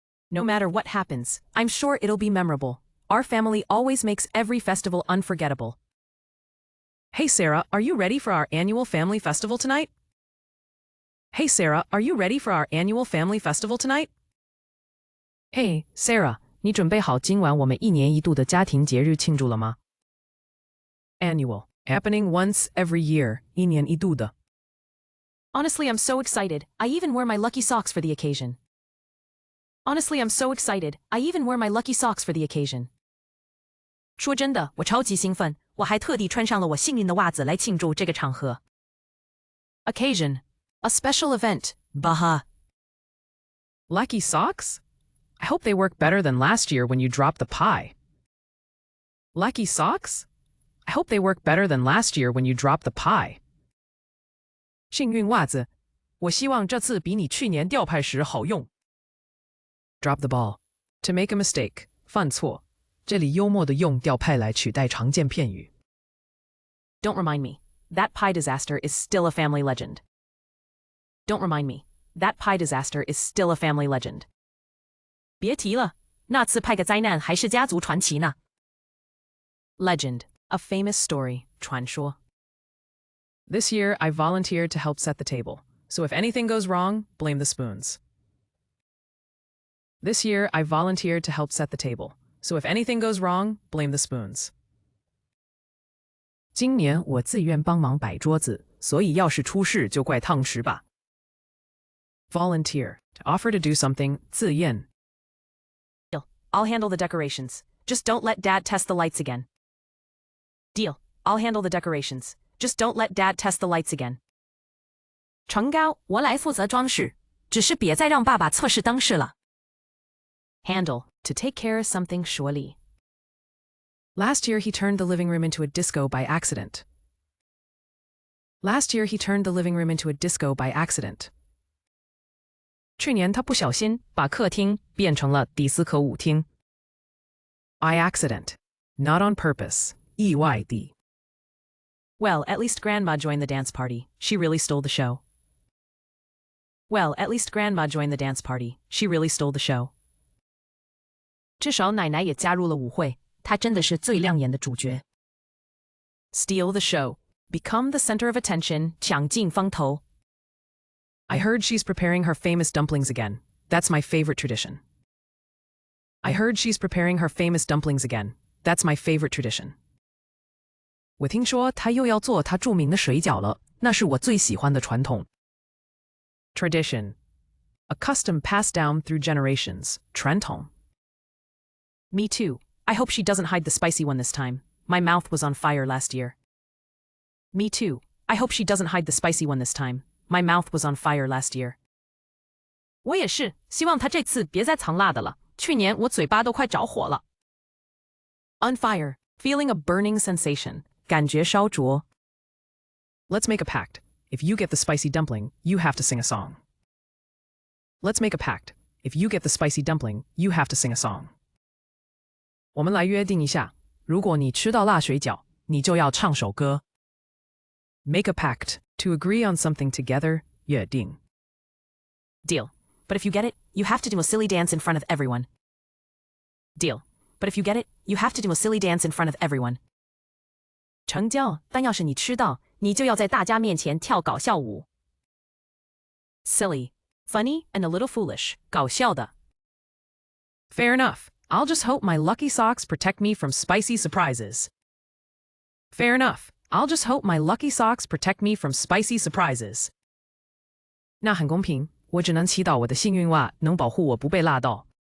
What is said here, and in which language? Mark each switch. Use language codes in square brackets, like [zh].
[en] No matter what happens, I'm sure it'll be memorable. Our family always makes every festival unforgettable. Hey Sarah, are you ready for our annual family festival tonight? Hey Sarah, are you ready for our annual family festival tonight? [zh] Hey Sarah, 你准备好今晚我们一年一度的家庭节日庆祝了吗? [en] Annual, happening once every year, [zh] 一年一度的. [en] Honestly, I'm so excited. I even wore my lucky socks for the occasion. Honestly, I'm so excited. I even wore my lucky socks for the occasion. [zh] 说真的，我超级兴奋，我还特地穿上了我幸运的袜子来庆祝这个场合。 [en] Occasion, a special event, baha. Lucky socks? I hope they work better than last year when you dropped the pie. Lucky socks? I hope they work better than last year when you dropped the pie. [zh] 幸运袜子，我希望这次比你去年掉派时好用。 [en] Drop the ball. To make a mistake. [zh] 犯错。这里幽默的用掉派来取代常见片语。 [en] Don't remind me. That pie disaster is still a family legend. Don't remind me. That pie disaster is still a family legend. [zh] 别提了，那次派个灾难还是家族传奇呢。 [en] Legend. A famous story. [zh] 传说。 [en] This year, I volunteered to help set the table. So if anything goes wrong, blame the spoons. This year, I volunteered to help set the table. So if anything goes wrong, blame the spoons. [zh] 今年我自愿帮忙摆桌子，所以要是出事就怪烫匙吧。 [en] Volunteer. To offer to do something, [zh] 自愿. [en] I'll handle the decorations. Just don't let Dad test the lights again. Deal. I'll handle the decorations. Just don't let Dad test the lights again. [zh] 成交，我来负责装饰，只是别再让爸爸测试灯饰了。 [en] Handle. To take care of something surely. Last year, he turned the living room into a disco by accident. Last year, he turned the living room into a disco by accident. [zh] 去年他不小心把客厅变成了迪斯科舞厅。 [en] By accident. Not on purpose. [zh] 意外地。 [en] Well, at least Grandma joined the dance party. She really stole the show. Well, at least Grandma joined the dance party. She really stole the show. [zh] 至少奶奶也加入了舞会，她真的是最亮眼的主角。 [en] Steal the show. Become the center of attention. [zh] 抢尽风头。 [en] I heard she's preparing her famous dumplings again. That's my favorite tradition. I heard she's preparing her famous dumplings again. That's my favorite tradition. [zh] 我听说她又要做她著名的水饺了，那是我最喜欢的传统。 [en] Tradition. A custom passed down through generations. [zh] 传统。 [en] Me too. I hope she doesn't hide the spicy one this time. My mouth was on fire last year. Me too. I hope she doesn't hide the spicy one this time. My mouth was on fire last year. [zh] 我也是，希望她这次别再藏辣的了。去年我嘴巴都快着火了。 [en] On fire. Feeling a burning sensation. [zh] 感觉烧灼。 [en] Let's make a pact. If you get the spicy dumpling, you have to sing a song. Let's make a pact. If you get the spicy dumpling, you have to sing a song. [zh] 我们来约定一下，如果你吃到辣水饺，你就要唱首歌。 [en] Make a pact. To agree on something together, [zh] 约定。 [en] Deal. But if you get it, you have to do a silly dance in front of everyone. Deal. But if you get it, you have to do a silly dance in front of everyone. [zh] 成交，但要是你吃到，你就要在大家面前跳搞笑舞。 [en] Silly. Funny and a little foolish. [zh] 搞笑的。 [en] Fair enough. I'll just hope my lucky socks protect me from spicy surprises. Fair enough. I'll just hope my lucky socks protect me from spicy surprises. [zh] 那很公平，我只能祈祷我的幸运袜能保护我不被辣到。